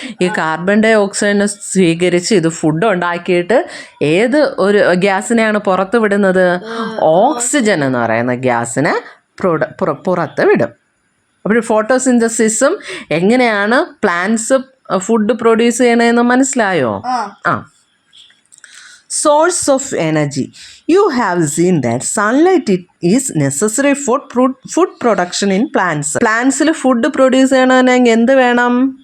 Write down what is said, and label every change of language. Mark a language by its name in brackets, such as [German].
[Malayalam] ഈ carbon dye ഓക്സൈഡിനെ സ്വീകരിച്ച് ഇത് ഫുഡ് ഉണ്ടാക്കിയിട്ട് ഏത് ഒരു ഗ്യാസിനെയാണ് പുറത്ത് വിടുന്നത്? ഓക്സിജൻ എന്ന് പറയുന്ന ഗ്യാസിനെ പുറത്ത് വിടും. അപ്പോൾ ഫോട്ടോസിന്തസിസും എങ്ങനെയാണ് പ്ലാന്റ്സ് ഫുഡ് പ്രൊഡ്യൂസ് ചെയ്യണമെന്ന് മനസ്സിലായോ? [English] Source of energy. You have seen that sunlight is necessary for food production in plants. [Malayalam] Plants-ൽ food produce ചെയ്യണമെങ്കിൽ എന്ത് വേണം?